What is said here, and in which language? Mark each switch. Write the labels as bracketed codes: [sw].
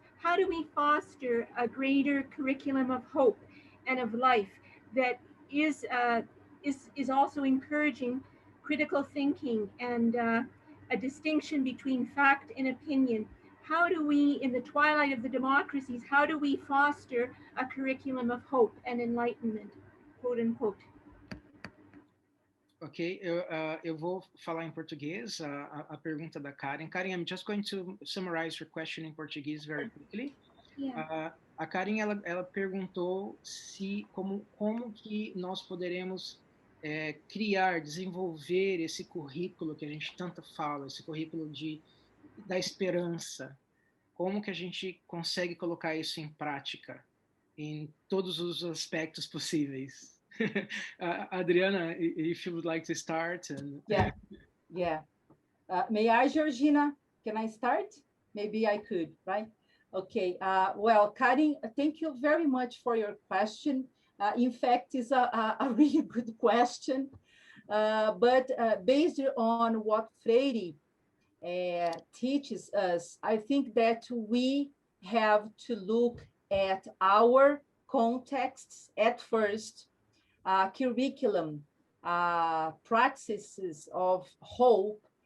[en] How do we foster a greater curriculum of hope and of life that is also encouraging critical thinking and a distinction between fact and opinion? How do we, in the twilight of the democracies, how do we foster a curriculum of hope and enlightenment, quote unquote? [pt] Ok, eu vou falar em português a pergunta da Karen. [en] Karen, I'm just going to summarize your question in Portuguese very quickly. Yeah. [pt] A Karen, ela perguntou se como que nós poderemos criar, desenvolver esse currículo que a gente tanto fala, esse currículo da esperança. Como que a gente consegue colocar isso em prática em todos os aspectos possíveis? [en] Adriana, if you would like to start. Yeah. May I, Georgina? Can I start? Maybe I could, right? Okay. Well, Karin, thank you very much for your question. In fact, it's a really good question. But based on what Freire teaches us, I think that we have to look at our contexts at first, curriculum, practices of hope.